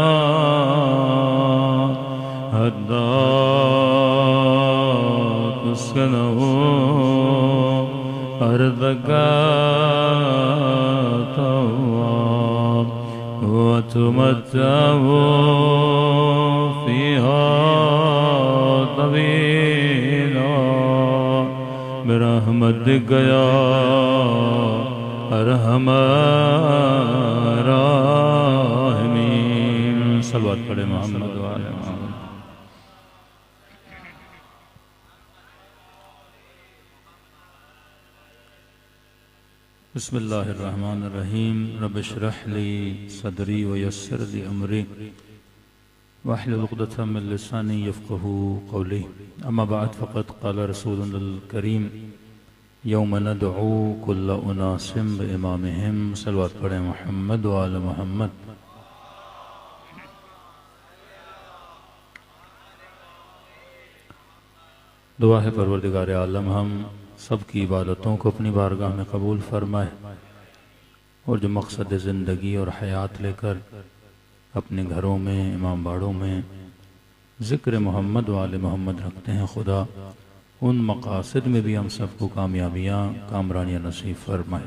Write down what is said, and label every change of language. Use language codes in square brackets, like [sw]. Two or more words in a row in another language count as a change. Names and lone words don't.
[ar] حتى تسكنه أرضك وتمتعه فيها طويلا برحمتك يا أرحم الراحمين. صلى الله عليه محمد وآل محمد. بسم الله الرحمن الرحيم. رب اشرح لي صدري ويسر لي أمري واحلل عقدة من لساني يفقهوا قولي. أما بعد فقد قال رسول الكريم يوم ندعو كل أناس بإمامهم. صلى الله عليه محمد وآل محمد. [ur] دعا ہے پروردگار عالم ہم سب کی عبادتوں کو اپنی بارگاہ میں قبول فرمائے اور جو مقصد زندگی اور حیات لیکر اپنے گھروں میں امام باڑوں میں ذکر محمد و آل محمد رکھتے ہیں، خدا ان مقاصد میں بھی ہم سب کو کامیابیاں کامرانیاں نصیب فرمائے.